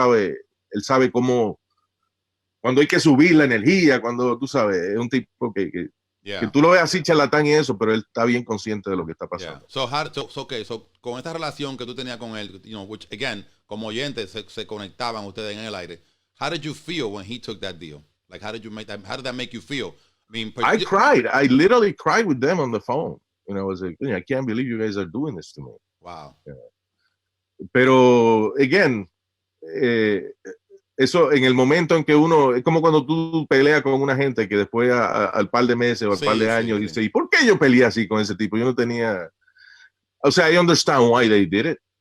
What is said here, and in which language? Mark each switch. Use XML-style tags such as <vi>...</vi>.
<es>Él sabe cómo, cuando hay que subir la energía, cuando tú sabes, es un tipo que tú lo ves así charlatán y eso, pero él está bien consciente de lo que está pasando.</es> <en>Yeah. So,</en> <es>con esta relación que tú tenías con él,</es> <en>which again,</en> <es>como oyentes se conectaban ustedes en el aire.</es> <en>How did you feel when he took that deal? Like, how did that make you feel? I mean, I cried. I literally cried with them on the phone. I was like, I can't believe you guys are doing this to me. Wow. Yeah.</en> <es>Pero,</es> <en>again,</en> <es>eso en el momento en que uno, es como cuando tú peleas con una gente que después al par de meses o al par de años dice, ¿y por qué yo peleé así con ese tipo? Yo no tenía, o sea,</es> <en>I understand why they did it.</en>